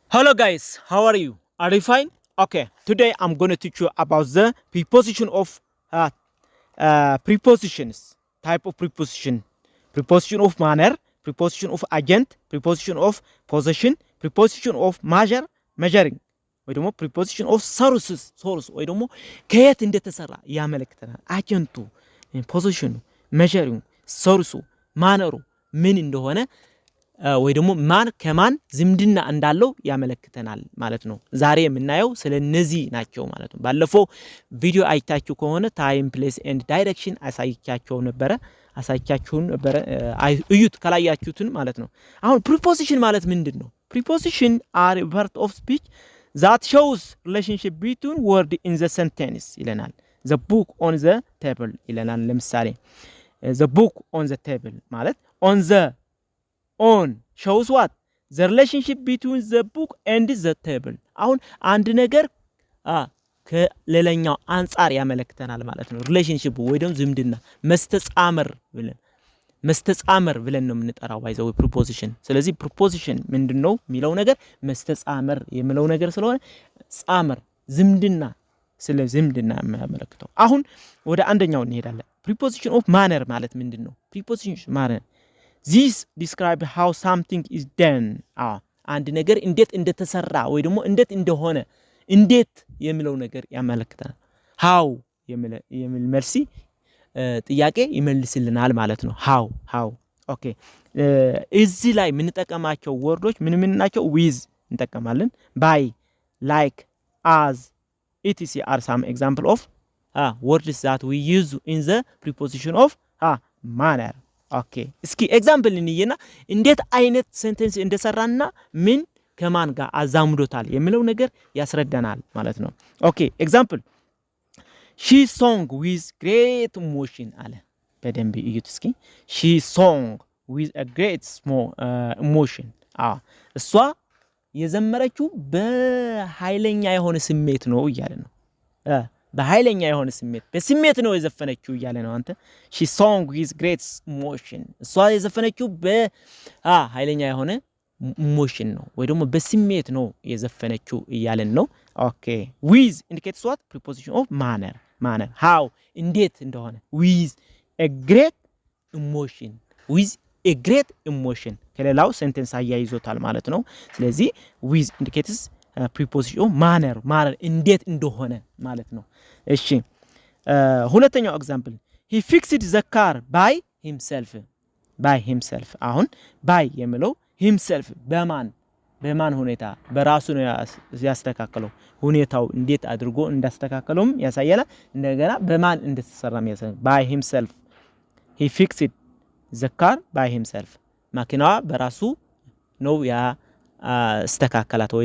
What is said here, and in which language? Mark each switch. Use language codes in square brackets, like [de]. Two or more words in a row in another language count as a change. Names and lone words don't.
[en] Hello guys, how are you? Are you fine? Okay, today I'm going to teach you about the preposition of prepositions, type of preposition, preposition of manner, preposition of agent, preposition of possession, preposition of measure, measuring, [am] ወይ ደግሞ [en] preposition of source [am] ወይ ደግሞ ከየት እንደተሰራ ያመለክተናል። አጀንቱ፣ ፖዚሽኑ፣ measuring፣ source፣ ማነሩ ምን እንደሆነ ወይ ደግሞ ማን ከማን ዝምድና እንዳለው ያመለክተናል ማለት ነው። ዛሬ የምናየው ስለነዚህ ናቸው ማለት ነው። ባለፈው ቪዲዮ አይታችሁ ከሆነ [en] time place and direction [am] አሳይቻችሁ ነበር እዩት ካላያችሁትን ማለት ነው። አሁን ፕሪፖዚሽን ማለት ምንድነው? [en] ፕሪፖዚሽን are a part of speech that shows relationship between word in the sentence ይለናል። the book on the table ይለናል። ለምሳሌ the book on the table ማለት on the on shows what the relationship between the book and the table [am] አሁን አንድ ነገር ከሌላኛው አንፃር ያመለክተናል ማለት ነው። [en] ሪሌሽንሺፕ [am] ወይ ደግሞ ዝምድና መስተጻመር ብለን ነው የምንጠራው ባይዘው ፕሪፖዚሽን። ስለዚህ ፕሪፖዚሽን ምንድነው የሚለው ነገር መስተጻመር የሚለው ነገር ስለሆነ ጻመር ዝምድና፣ ስለ ዝምድና የሚያመለክተው። አሁን ወደ አንደኛው እንሄዳለን። [en] preposition of manner [am] ማለት ምንድነው? [en] preposition manner this describe how something is done [am] አንድ ነገር እንዴት እንደተሰራ ወይ ደግሞ እንዴት እንደሆነ እንዴት የሚለው ነገር ያመለክታል። how የሚል መልሲ ጥያቄ ይመልስልናል ማለት ነው። how ኦኬ። እዚህ ላይ የምንጠቀማቸው ወርዶች ምን ናቸው? [en] with እንጠቀማለን፣ by, like, as, etc are some example of words that we use in the preposition of manner. [am] ኦኬ እስኪ ኤግዛምፕል እንየና እንዴት አይነት ሴንቴንስ እንደሰራና ምን ከማን ጋር አዛምዶታል የሚለው ነገር ያስረዳናል ማለት ነው። [en] okay example [am] she [en] song with great emotion አለ። [am] በደንብ እዩት እስኪ። [en] she song with a great emotion እሷ [am] የዘመረችው በኃይለኛ የሆነ ስሜት ነው እያለ ነው። በኃይለኛ የሆነ በስሜት ነው የዘፈነችው እያለ ነው። አንተ [en] she song with great emotion [am] እሷ የዘፈነችው በኃይለኛ የሆነ ኢሞሽን ነው ወይ ደግሞ በስሜት ነው የዘፈነችው እያለን ነው። ኦኬ [en] with indicates what preposition of manner how [am] እንዴት እንደሆነ [en] with a great [am] emotion ከሌላው ሴንቴንስ አያይዞታል ማለት ነው። ስለዚህ [en] with indicates preposition of manner [am] እንዴት እንደሆነ ማለት ነው። እሺ ሁለተኛው ኤግዛምፕል [en] he fixed the car by himself [am] አሁን by የሚለው himself በማን ሁኔታ በራሱ ነው ያስተካከለው። ሁኔታው እንዴት አድርጎ እንዳስተካከለውም ያሳያል። እንደገና በማን እንደተሰራም ያሳያል። [en] by himself he fixed the car by himself [am] ማኪናዋ በራሱ ነው ያስተካከላት ወይ